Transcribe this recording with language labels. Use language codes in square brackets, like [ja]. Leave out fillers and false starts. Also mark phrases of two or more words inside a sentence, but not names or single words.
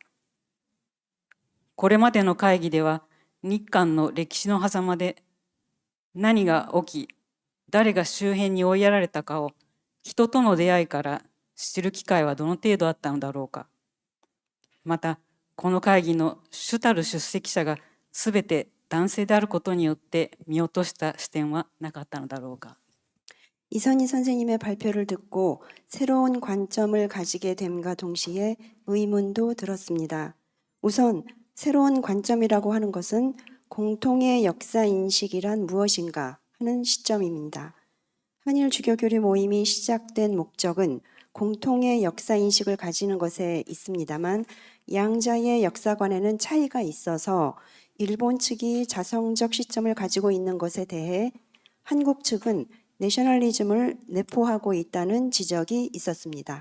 [ja] これまでの会議では日韓の歴史の狭間で何が起き、誰が周辺に追いやられたかを人との出会いから知る機会はどの程度あったのだろうか。また、この会議の主たる出席者がすべて男性であることによって見落とした視点はなかったのだろうか。 [ko] 이선희 선생님의 발표를 듣고 새로운 관점을 가지게 됨과 동시에 의문도 들었습니다. 우선 새로운 관점이라고 하는 것은 공통의 역사 인식이란 무엇인가 하는 시점입니다. 한일 주교교류 모임이 시작된 목적은 공통의 역사 인식을 가지는 것에 있습니다만 양자의 역사관에는 차이가 있어서 일본 측이 자성적 시점을 가지고 있는 것에 대해 한국 측은 내셔널리즘을 내포하고 있다는 지적이 있었습니다.